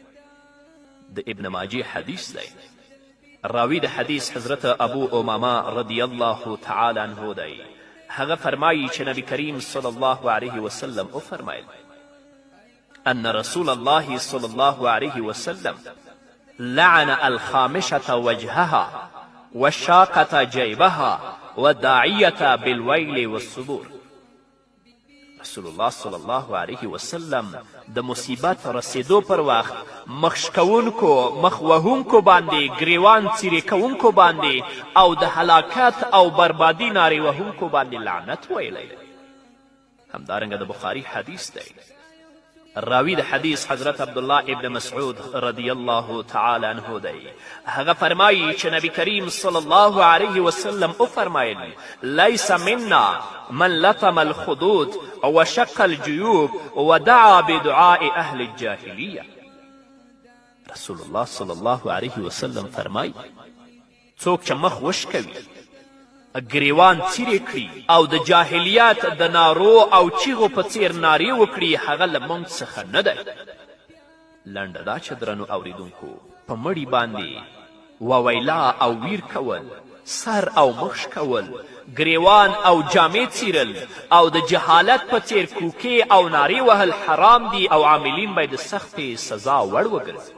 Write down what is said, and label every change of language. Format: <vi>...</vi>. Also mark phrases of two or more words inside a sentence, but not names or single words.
<ps>د ابن ماجې حدیث دی. راوی د حدیث حضرت ابو امامه</ps> <ar>رضی الله تعالی عنه</ar> <ps>دی. هغه فرمایي چې نبی کریم</ps> <ar>صلی الله علیه وسلم وفرمایل ان رسول الله صلی الله علیه وسلم لعن الخامشة وجهها والشاقة جیبها والداعیة بالویل والصبور.</ar> <ps>رسول الله</ps> <ar>صلی الله علیه وسلم</ar> <ps>د مصیبت رسېدو پر وخت مخ شکوونکو، مخ وهونکو باندې، ګریوان څیرې کوونکو باندې او د هلاکت او بربادي نارې وهونکو باندې لعنت ویلی. همدارنګه د بخاري حدیث دی. راوی د حدیث حضرت عبدالله ابن مسعود</ps> <ar>رضی الله تعالی عنه</ar> <ps>دی. هغه فرمایي چې نبی کریم</ps> <ar>صلی الله علیه وسلم وفرمایل لیس منا من لطم الخدود وشق الجیوب ودعا بدعاء اهل الجاهلیه.</ar> <ps>رسول الله</ps> <ar>صلی الله علیه وسلم</ar> <ps>فرمایي څوک چې مخ وشکوي، ګریوان څیرې کړي او د جاهلیت د نارو او چیغو په څیر نارې وکړي، هغه له موږ څخه نه دی. لنډه دا چې درنو اوریدونکو په مړي باندې وویلا او ویر کول، سر او مخ کول، ګریوان او جامې څیرل او د جهالت په څیر کوکې او نارې وهل حرام دي او عاملین باید د سختې سزا وړ وګرځي.</ps>